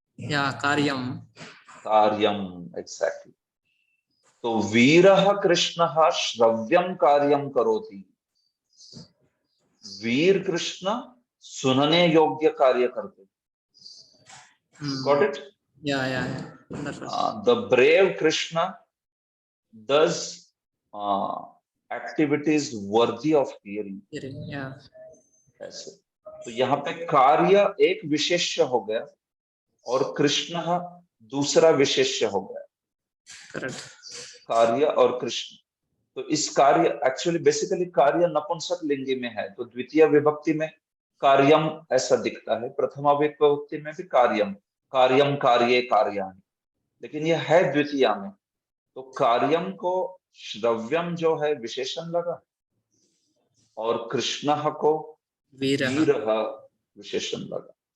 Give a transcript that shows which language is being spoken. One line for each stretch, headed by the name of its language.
Hindi: या कार्यम। कार्यम, एग्जैक्टली। तो
Sanskrit: वीरः कृष्णः श्रव्यम कार्यम करोति,
Hindi: वीर कृष्ण सुनने योग्य कार्य करते।
English: Got it? Yeah. Wonderful. The brave Krishna does activities worthy of hearing. Yeah.
Hindi: ऐसे तो यहाँ पे कार्य एक विशेष्य हो गया और कृष्ण दूसरा विशेष्य हो गया।
English: Correct.
Hindi: कार्य और कृष्ण, तो इस कार्य एक्चुअली बेसिकली कार्य नपुंसक लिंगी में है, तो द्वितीय विभक्ति में कार्यम ऐसा दिखता है, प्रथमा विभक्ति में भी कार्यम, कार्यम कार्ये कार्याणि, लेकिन यह है द्वितीया में, तो कार्यम को श्रव्यम जो है विशेषण लगा और कृष्ण को वीरः विशेषण लगा।